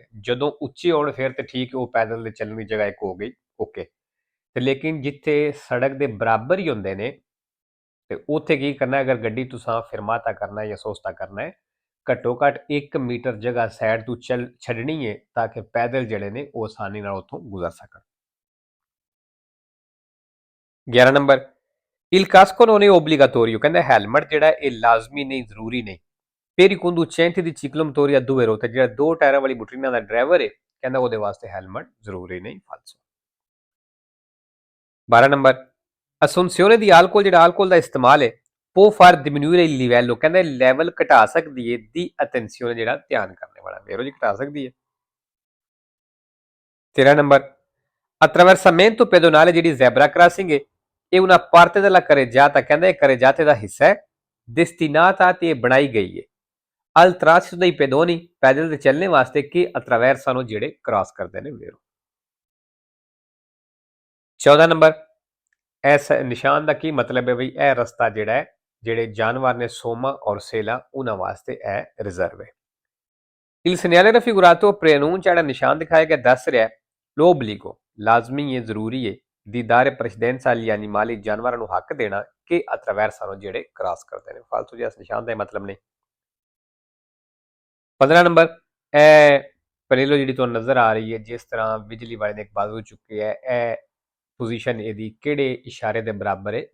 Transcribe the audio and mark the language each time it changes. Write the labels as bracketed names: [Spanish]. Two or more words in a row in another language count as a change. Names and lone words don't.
[Punjabi] ਜਦੋਂ ਉੱਚੇ ਹੋਣ ਫਿਰ ਤੇ ਠੀਕ, ਉਹ ਪੈਦਲ ਦੇ ਚੱਲਣ ਦੀ ਜਗ੍ਹਾ ਇੱਕ ਹੋ ਗਈ, ਓਕੇ। ਤੇ ਲੇਕਿਨ ਜਿੱਥੇ ਸੜਕ ਦੇ ਬਰਾਬਰ ਹੀ ਹੁੰਦੇ ਨੇ ਤੇ ਉੱਥੇ ਕੀ ਕਰਨਾ, ਅਗਰ ਗੱਡੀ ਤੁਸੀਂ ਫਿਰਮਾਤਾ ਕਰਨਾ ਜਾਂ ਸੋਸਤਾ ਕਰਨਾ ਹੈ, ਘੱਟੋ ਘੱਟ 1 ਮੀਟਰ ਜਗ੍ਹਾ ਸਾਈਡ ਤੋਂ ਛੱਡਣੀ ਹੈ ਤਾਂ ਕਿ ਪੈਦਲ ਜਿਹੜੇ ਨੇ ਉਹ ਆਸਾਨੀ ਨਾਲ ਉੱਥੋਂ ਗੁਜ਼ਰ ਸਕਣ। 11 ਨੰਬਰ, [Italian] il casco non è obbligatorio, [Punjabi] ਕਹਿੰਦਾ ਹੈਲਮਟ ਜਿਹੜਾ ਇਹ ਲਾਜ਼ਮੀ ਨਹੀਂ, ਜ਼ਰੂਰੀ ਨਹੀਂ। [Italian] per i conducenti di ciclomotori a due ruote, [Punjabi] ਜਿਹੜਾ ਦੋ ਟਾਇਰਾਂ ਵਾਲੀ ਮੋਟਰਸਾਈਕਲ ਦਾ ਡਰਾਈਵਰ ਹੈ ਕਹਿੰਦਾ ਉਹਦੇ ਵਾਸਤੇ ਹੈਲਮਟ ਜ਼ਰੂਰੀ ਨਹੀਂ। ਫਾਲਸੋ। 12 ਨੰਬਰ, [Italian] assunzione di alcol, [Punjabi] ਜਿਹੜਾ alcol ਦਾ ਇਸਤੇਮਾਲ ਹੈ [Italian] può far diminuire il livello, [Punjabi] ਕਹਿੰਦਾ ਲੈਵਲ ਘਟਾ ਸਕਦੀ ਹੈ ਦੀ attenzione, ਜਿਹੜਾ ਧਿਆਨ ਕਰਨੇ ਵਾਲਾ। ਵੇਰੋ ਜੀ ਘਟਾ ਸਕਦੀ ਹੈ। 13 ਨੰਬਰ, [Italian] attraversamento pedonale, [Punjabi] ਜਿਹੜੀ ਜ਼ੈਬਰਾ ਕ੍ਰਾਸਿੰਗ ਹੈ ਇਹ [Italian] una parte della carreggiata, [Punjabi] ਕਹਿੰਦਾ ਇਹ carreggiate ਦਾ ਹਿੱਸਾ ਹੈ destinata ਤੇ ਬਣਾਈ ਗਈ ਹੈ [Italian] al transito dei pedoni, [Punjabi] ਪੈਦਲ ਦੇ ਚੱਲਣੇ ਵਾਸਤੇ ਕਿ attraversano, ਜਿਹੜੇ ਕ੍ਰਾਸ ਕਰਦੇ ਨੇ। ਵੇਰੋ 14 ਨੰਬਰ, ਇਸ ਨਿਸ਼ਾਨ ਦਾ ਕੀ ਮਤਲਬ ਹੈ ਬਈ ਇਹ ਰਸਤਾ ਜਿਹੜਾ ਹੈ ਜਿਹੜੇ ਜਾਨਵਰ ਨੇ ਸੋਮਾ ਔਰ ਸੇਲਾ ਉਹਨਾਂ ਵਾਸਤੇ ਇਹ ਰਿਜ਼ਰਵ ਹੈ। il segnale raffigurato preannuncia, ਜਿਹੜਾ ਨਿਸ਼ਾਨ ਦਿਖਾਇਆ ਗਿਆ ਦੱਸ ਰਿਹਾ l'obbligo, ਲਾਜ਼ਮੀ ਹੈ, ਜ਼ਰੂਰੀ ਹੈ [Italian] di dare precedenza agli animali, [Punjabi] ਜਾਨਵਰਾਂ ਨੂੰ ਹੱਕ ਦੇਣਾ ਕਿ attraversano, ਜਿਹੜੇ ਕ੍ਰਾਸ ਕਰਦੇ ਨੇ। ਫਾਲਤੂ ਜਿਹਾ ਇਸ ਨਿਸ਼ਾਨ ਦਾ ਮਤਲਬ ਨਹੀਂ। 15 ਨੰਬਰ, ਇਹ ਪਨੇਲੋ ਜਿਹੜੀ ਤੁਹਾਨੂੰ ਨਜ਼ਰ ਆ ਰਹੀ ਹੈ ਜਿਸ ਤਰ੍ਹਾਂ ਬਿਜਲੀ ਵਾਲੇ ਨੇ ਇੱਕ ਬਾਜ਼ੂ ਚੁੱਕੀ ਹੈ, ਇਹ ਪੋਜੀਸ਼ਨ ਇਹਦੀ ਕਿਹੜੇ ਇਸ਼ਾਰੇ ਦੇ ਬਰਾਬਰ ਹੈ?